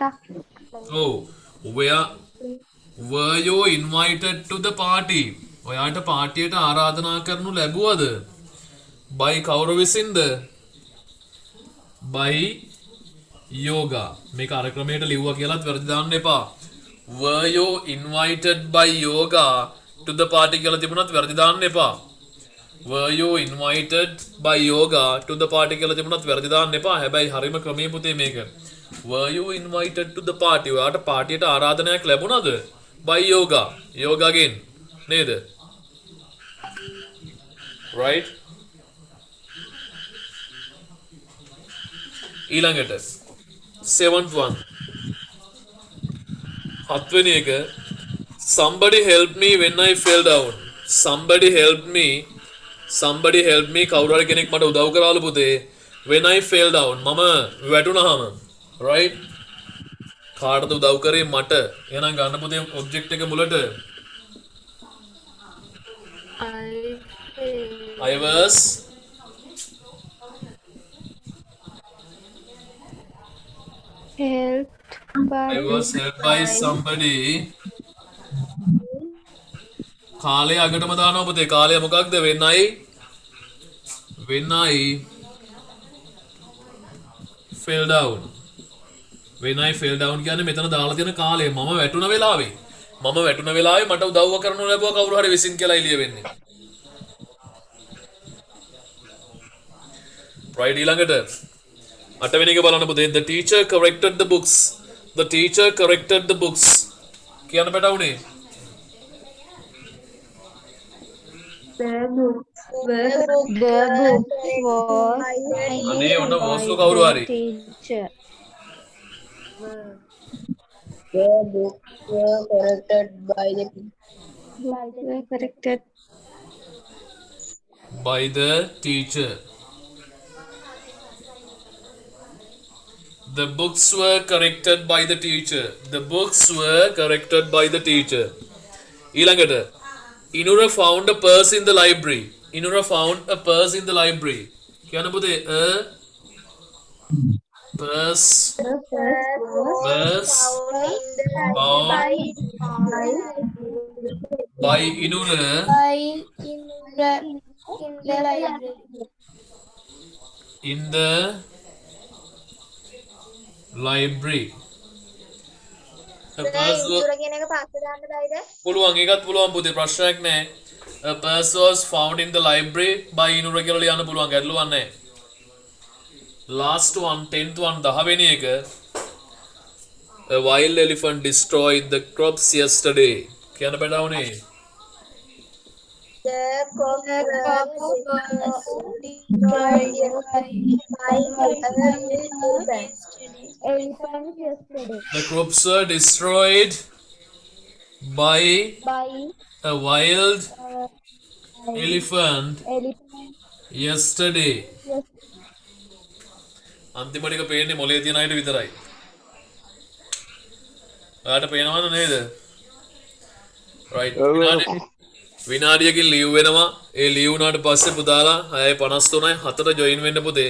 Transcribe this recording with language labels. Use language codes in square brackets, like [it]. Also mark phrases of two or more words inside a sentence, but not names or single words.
[si] ඔව්. [en] Were you invited to the party? [si] ඔයාට පාටියට ආරාධනා කරනු ලැබුවද? by කවුරු විසින්ද? [en] by yoga. [si] මේක අර ක්‍රමයට ලිව්වා කියලාත් වැරදි දාන්න එපා. [en] Were you invited by yoga to the party [si] කියලා තිබුණත් වැරදි දාන්න එපා. [en] Were you invited by yoga to the party [si] කියලා තිබුණත් වැරදි දාන්න එපා. හැබැයි හරිම ක්‍රමයේ පුතේ මේක. [en] Were you invited to the party? [si] ඔයාට පාටියට ආරාධනයක් ලැබුණාද? [en] by yoga. yoga again. [si] නේද? [en] right? ඊළඟට 7th one. [si] හත්වෙනි එක [en] somebody help me when I fell down. somebody help me [si] කවුරු හරි කෙනෙක් මට උදව් කරාලු පුතේ [en] when I fell down [si] මම වැටුණාම right කාටද උදව් කරේ මට එහෙනම් ගන්න පුතේ ඔබ්ජෙක්ට් එක මුලට [en] I was helped by somebody. [si] කාලය අගටම දානවා පුතේ. කාලය මොකක්ද? [en] when I fell down. when I fell down [si] කියන්නේ මෙතන දාලා තියෙන කාලය මම වැටුණ වෙලාවේ. මම වැටුණ වෙලාවේ මට උදව්ව කරනු ලැබුවා කවුරු හරි විසින් කියලා ලියවෙන්නේ. right ඊළඟට 8 වෙනි එක බලන්න පුතේ. [en] The teacher corrected the books. The teacher corrected the books. [si] කියන්න පැටවුනේ. [en] The book was [si] අනේ ඔන්න වෝස්ලු කවුරු හරි. [en] teacher. The books were corrected by the Were corrected by the teacher. The books were corrected by the teacher. The books were corrected by the teacher. ඊළඟට Inura found a purse in the library. Inura found a purse in the library. [si] කියන්න පුතේ [en] a purse found by Inura in the library. A purse was [si] කියන එක පස්සේ දාන්න බැයිද? පුළුවන් ඒකත් පුළුවන් පුතේ ප්‍රශ්නයක් නැහැ. [en] A purse was found in the library by Inura [si] කියලා ලියන්න පුළුවන් ගැටලුවක් නැහැ. [en] Last one 10th one [si] 10 වෙනි එක [en] A wild elephant destroyed the crops yesterday. [si] කියන්න බඩවුනේ. [en] The crop elephant yesterday. The crops were destroyed by a wild elephant yesterday. [si] අන්තිම ටික පේන්නේ මොලේ තියන අයට විතරයි. ඔයාලට පේනවද නේද? right. විනාඩියකින් ලීව් වෙනවා. ඒ ලීව් වුණාට පස්සේ පුතාලා 6:53යි 4ට ජොයින් වෙන්න පුතේ.